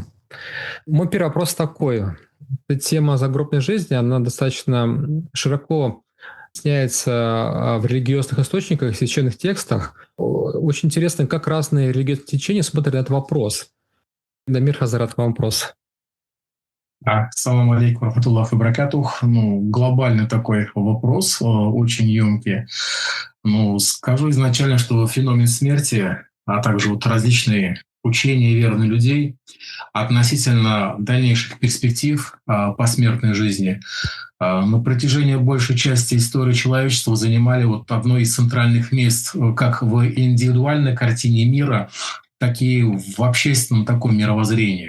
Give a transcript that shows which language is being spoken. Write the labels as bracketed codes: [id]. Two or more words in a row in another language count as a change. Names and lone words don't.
[ru] Мой первый вопрос такой. Эта тема загробной жизни, она достаточно широко объясняется в религиозных источниках, в священных текстах. Очень интересно, как разные религиозные течения смотрят на этот вопрос. Дамир Хазрат, вам вопрос. [ar] السلام عليكم رحمة الله وبركاته. [ru] Глобальный такой вопрос, очень емкий. Скажу изначально, что феномен смерти, а также различные учения и веры людей относительно дальнейших перспектив посмертной жизни на протяжении большей части истории человечества занимали одно из центральных мест как в индивидуальной картине мира, так и в общественном таком мировоззрении.